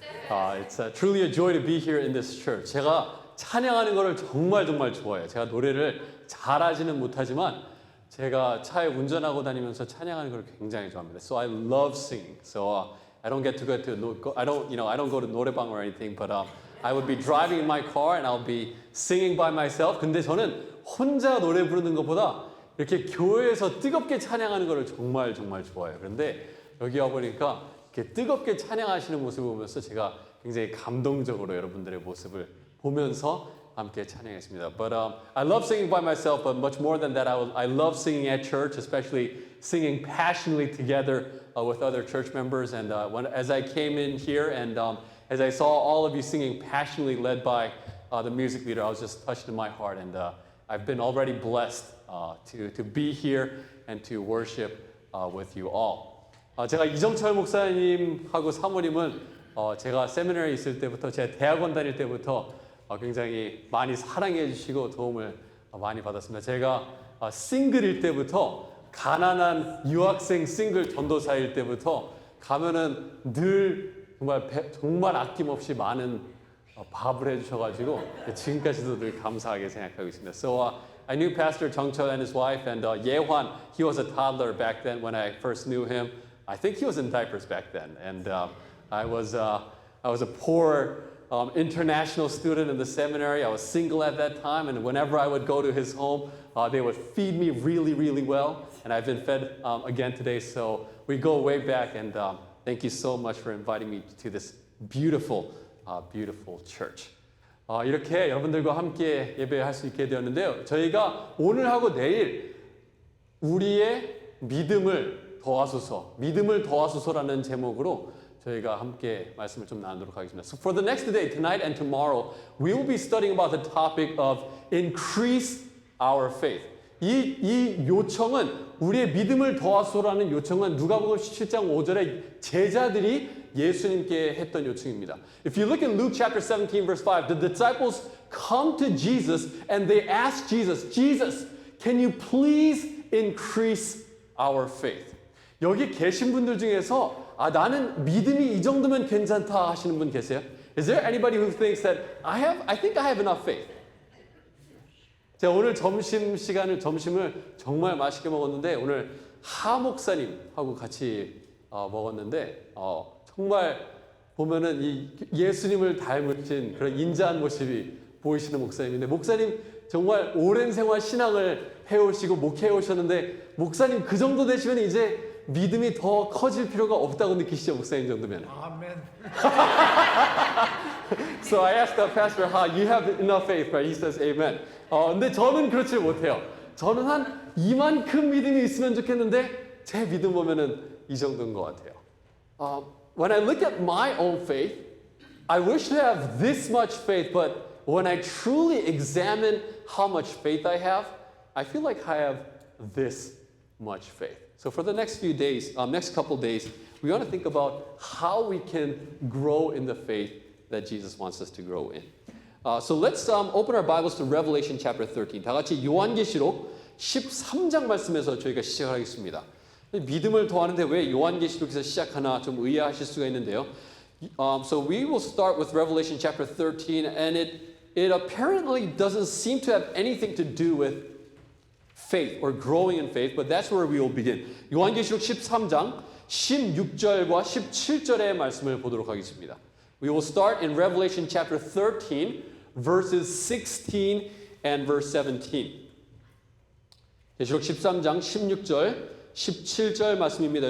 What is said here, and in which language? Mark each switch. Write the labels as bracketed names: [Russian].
[English] It's truly a joy to be here in this church. [Korean] 제가 찬양하는 거를 정말 좋아해요. 제가 노래를 잘하지는 못하지만 제가 차에 운전하고 다니면서 찬양하는 걸 굉장히 좋아합니다. [English] So I love singing. So I don't get to go to I don't go to 노래방 or anything, but I would be driving in my car and I'll be singing by myself. [Korean] 근데 저는 혼자 노래 부르는 것보다 이렇게 교회에서 뜨겁게 찬양하는 것을 정말 좋아해요. 그런데 여기 와 보니까 이렇게 뜨겁게 찬양하시는 모습을 보면서 제가 굉장히 감동적으로 여러분들의 모습을 보면서 함께 찬양했습니다. [English] But I love singing by myself, but much more than that, I love singing at church, especially singing passionately together with other church members. And as I came in here and as I saw all of you singing passionately, led by the music leader, I was just touched in my heart, and I've been already blessed to be here and to worship with you all. [Korean] 제가 이정철 목사님하고 사모님은 제가 세미나리에 있을 때부터, 제가 대학원 다닐 때부터 굉장히 많이 사랑해 주시고 도움을 많이 받았습니다. 제가 싱글일 때부터, 가난한 유학생 싱글 전도사일 때부터 가면은 늘 정말 아낌없이 많은 밥을 해주셔가지고 지금까지도 늘 감사하게 생각하고 있습니다. [English] So I knew Pastor Jeongcheol and his wife, and Yehwan, he was a toddler back then when I first knew him. I think he was in diapers back then, and I was a poor international student in the seminary. I was single at that time, and whenever I would go to his home, they would feed me really well, and I've been fed again today. So we go way back, and thank you so much for inviting me to this beautiful church. [Korean] 이렇게 여러분들과 함께 예배할 수 있게 되었는데요. 저희가 오늘하고 내일 우리의 믿음을 더하소서라는 제목으로 저희가 함께 말씀을 좀 나누도록 하겠습니다. [English] So for the next day, tonight and tomorrow, we will be studying about the topic of increase our faith. [Korean] 이 요청은, 우리의 믿음을 더하소서라는 요청은 누가복음 17장 5절에 제자들이 예수님께 했던 요청입니다. [English] If you look in Luke chapter 17 verse 5, the disciples come to Jesus and they ask Jesus, can you please increase our faith? [Korean] 여기 계신 분들 중에서 나는 믿음이 이 정도면 괜찮다 하시는 분 계세요? [English] Is there anybody who thinks that I think I have enough faith? [Korean] 제가 오늘 점심을 정말 맛있게 먹었는데 오늘 하 목사님하고 같이 먹었는데 정말 보면은 이 예수님을 닮으신 그런 인자한 모습이 보이시는 목사님인데, 목사님 정말 오랜 생활 신앙을 해오시고 목회해 오셨는데, 목사님 그 정도 되시면 이제 믿음이 더 커질 필요가 없다고 느끼시죠, 목사님 정도면? 아멘. [English] So I asked the pastor, you have enough faith, right? He says, amen. [Korean] 근데 저는 그렇지 못해요. 저는 한 이만큼 믿음이 있으면 좋겠는데 제 믿음 보면은 이 정도인 것 같아요. [English] When I look at my own faith, I wish to have this much faith, but when I truly examine how much faith I have, I feel like I have this much faith. So for the next few days, next couple days, we want to think about how we can grow in the faith that Jesus wants us to grow in. So let's open our Bibles to Revelation chapter 13. [Korean] 다 같이 요한계시록 13장 말씀에서 저희가 시작하겠습니다. 믿음을 더하는데 왜 요한계시록에서 시작하나 좀 의아하실 수가 있는데요. [English] So we will start with Revelation chapter 13, and it apparently doesn't seem to have anything to do with faith or growing in faith, but that's where we will begin. [Korean] 요한계시록 13장 16절과 17절의 말씀을 보도록 하겠습니다. [English] We will start in Revelation chapter 13, verses 16 and verse 17. [Korean] 계시록 13장 16절, 17절 말씀입니다.